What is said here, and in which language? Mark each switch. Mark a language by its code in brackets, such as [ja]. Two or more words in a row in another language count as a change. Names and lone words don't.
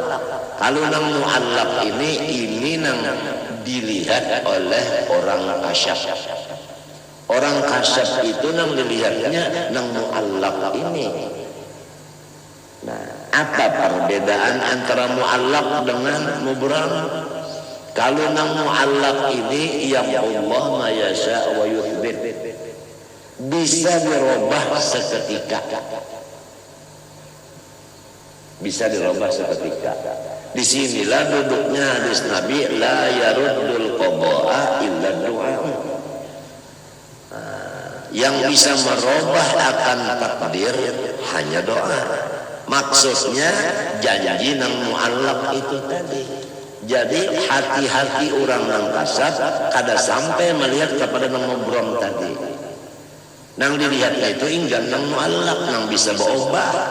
[bjn] Kalau nang muallaq ini nang dilihat oleh orang kasyaf. Orang kasyaf itu nang dilihatnya nang muallaq ini. Nah, apa perbedaan antara muallaq dengan mubram? Kalau nang muallaq ini yang [ar] Allah ma yasha wa yuthbit, [bjn] bisa dirubah seketika. Bisa dirubah seketika. Disinilah duduknya hadis Nabi, [ar] la yaruddul qada'a illa du'a. [bjn] Yang bisa merubah akan takdir hanya doa. Maksudnya janji nang muallaq itu tadi. Jadi hati-hati orang nang kasab kada sampai melihat kepada nang mubrom tadi. Nang dilihatnya itu inggan nang muallaq, nang bisa berubah.